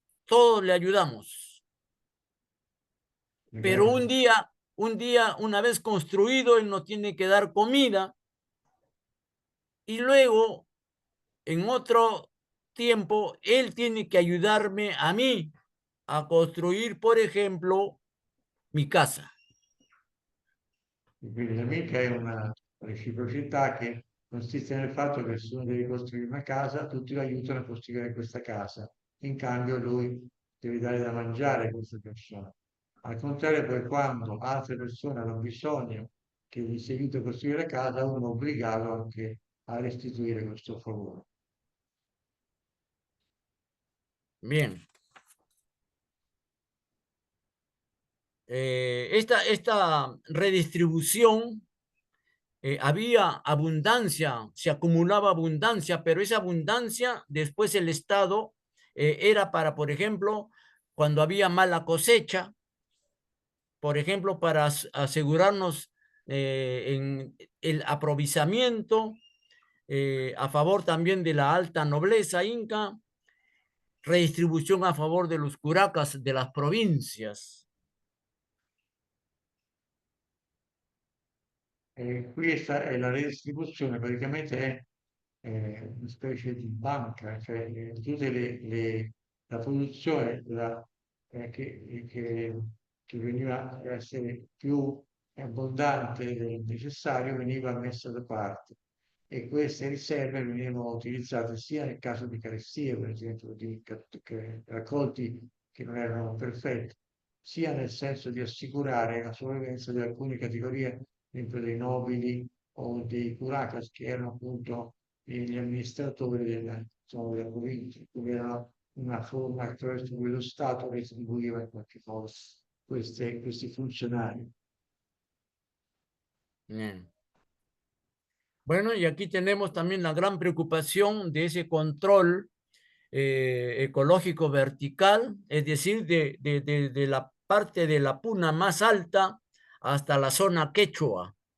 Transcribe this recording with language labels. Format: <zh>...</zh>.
<es>Todos le ayudamos. Pero una vez construido, él nos tiene que dar comida y luego, en otro tiempo, él tiene que ayudarme a mí a construir, por ejemplo, mi casa.</es> <it>Quindi l'amica è una reciprocità che consiste nel fatto che se uno deve costruire una casa, tutti lo aiutano a costruire questa casa. In cambio lui deve dare da mangiare a queste persone. Al contrario, poi quando altre persone hanno bisogno che gli sia aiuto a costruire la casa, uno è obbligato anche a restituire questo favore.</it> <es>Bien. esta redistribución, había abundancia, se acumulaba abundancia, pero esa abundancia después el Estado era para, por ejemplo, cuando había mala cosecha, por ejemplo, para asegurarnos en el aprovizamiento, a favor también de la alta nobleza inca, redistribución a favor de los curacas de las provincias.</es> <it>Questa è la redistribuzione, praticamente è una specie di banca, cioè tutte la produzione che veniva a essere più abbondante del necessario veniva messa da parte e queste riserve venivano utilizzate sia nel caso di carestie, per esempio di raccolti che non erano perfetti, sia nel senso di assicurare la sopravvivenza di alcune categorie, per esempio dei nobili o dei curacas, che erano appunto gli amministratori della provincia, quindi era una forma attraverso cui lo Stato retribuiva in qualche modo questi funzionari.</it> <es>Bien. Bueno, y aquí tenemos también la gran preocupación de ese control ecológico vertical, es decir, de la parte de la puna más alta hasta la zona quechua.</es>